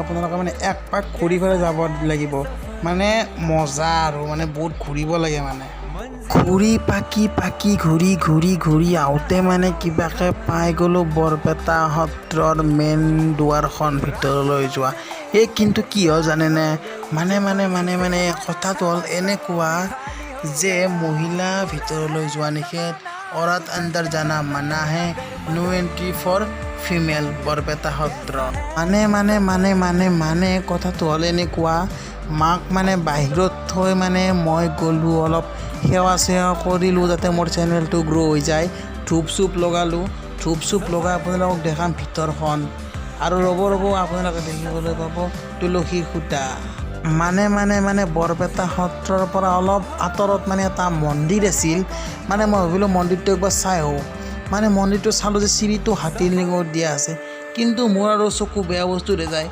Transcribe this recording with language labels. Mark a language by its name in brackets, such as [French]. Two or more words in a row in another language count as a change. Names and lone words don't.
[Assamese] আপোনালোকে মানে এক পাক ঘূৰি পেলাই যাব লাগিব মানে মজা আৰু মানে বহুত ঘূৰিব লাগে মানে ঘূৰি পাকি ঘূৰি আহোঁতে মানে কিবাকৈ পাই গ'লোঁ বৰপেটা সত্ৰৰ মেইন দুৱাৰখন ভিতৰলৈ যোৱা কিন্তু কি হ'ল জানেনে মানে কথাটো হ'ল এনেকুৱা যে মহিলা ভিতৰলৈ যোৱা নিষেধ [Hindi] औरत अंदर जाना मना है [English] no entry for [Assamese] ফিমেল বৰপেটা সত্ৰ মানে কথাটো হ'ল এনেকুৱা মাক মানে বাহিৰত থৈ মানে মই গ'লোঁ অলপ সেৱা কৰিলোঁ যাতে মোৰ চেনেলটো গ্ৰ' হৈ যায় ধূপ চুপ লগাই আপোনালোকক দেখাম ভিতৰখন আৰু ৰ'ব আপোনালোকে দেখিবলৈ পাব তুলসীৰ খুঁটা মানে বৰপেটা সত্ৰৰ পৰা অলপ আঁতৰত মানে এটা মন্দিৰ আছিল মানে মই ভাবিলোঁ মন্দিৰটো একবাৰ চাই আহোঁ মানে মন্দিৰটো চালোঁ যে চিৰিটো হাতীৰ লিঙত দিয়া আছে কিন্তু মোৰ আৰু চকু বেয়া বস্তুৰে যায়